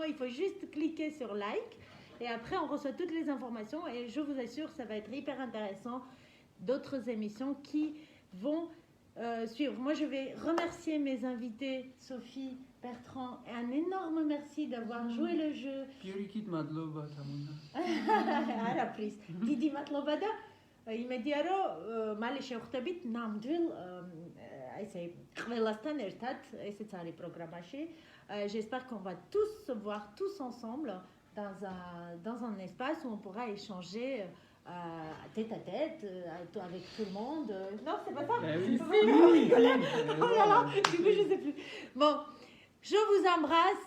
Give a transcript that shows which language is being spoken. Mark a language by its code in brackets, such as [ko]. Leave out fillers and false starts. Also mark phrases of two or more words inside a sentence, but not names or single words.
[fr] Il faut juste cliquer sur like et après on reçoit toutes les informations et je vous assure, ça va être hyper intéressant. D'autres émissions qui vont suivre. Moi, je vais remercier mes invités, Sophie, Bertrand, et un énorme merci d'avoir joué le jeu. [ka] დიდი მადლობა. იმედია რომ მალე შევხვდებით ნამდვილ ესე ყველასთან ერთად ესეც არის პროგრამაში. [fr] J'espère qu'on va tous se voir tous ensemble dans un espace où on pourra échanger tête à tête avec tout le monde. Non, c'est pas ça. Oui. Oh là là, du coup je sais plus. Bon, je vous embrasse.